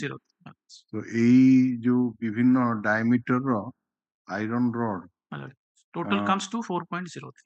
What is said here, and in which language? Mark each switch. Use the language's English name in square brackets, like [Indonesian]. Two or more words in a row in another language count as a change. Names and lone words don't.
[English] 4.0 [Bangla] তো এই [Odia] ଯୋଉ ବିଭିନ୍ନ ଡାଇମିଟର ର [English] iron rod total comes to 4.03